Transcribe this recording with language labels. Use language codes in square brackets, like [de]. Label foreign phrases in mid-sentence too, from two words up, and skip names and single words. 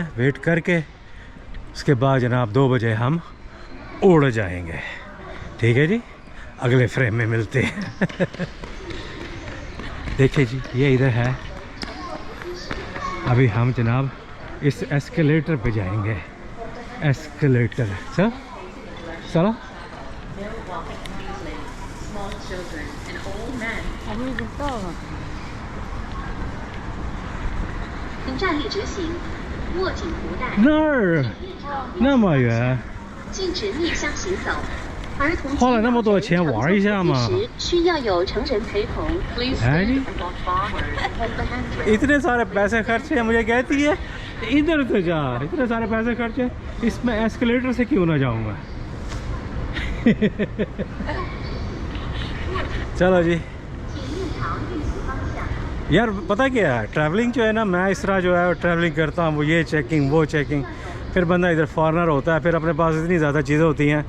[ur] ویٹ کر کے اس کے بعد جناب 2 بجے ہم اڑ جائیں گے. ٹھیک ہے جی، اگلے فریم میں ملتے ہیں. دیکھیے جی یہ ادھر ہے. ابھی ہم جناب اس ایسکلیٹر پہ جائیں گے. ایسکلیٹر سر چلو. [zh] 那么远，花了那么多钱玩一下嘛？ [ur] ہے جی، اتنے سارے پیسے خرچے مجھے کہتی ہے ادھر تو جا، اتنے سارے پیسے خرچے، اس میں ایسکلیٹر سے کیوں نہ جاؤں گا. چلو جی یار، پتا کیا ہے ٹریولنگ جو ہے نا، میں اس طرح جو ہے ٹریولنگ کرتا ہوں، وہ یہ چیکنگ وہ چیکنگ، پھر بندہ ادھر فارنر ہوتا ہے، پھر اپنے پاس اتنی زیادہ چیزیں ہوتی ہیں.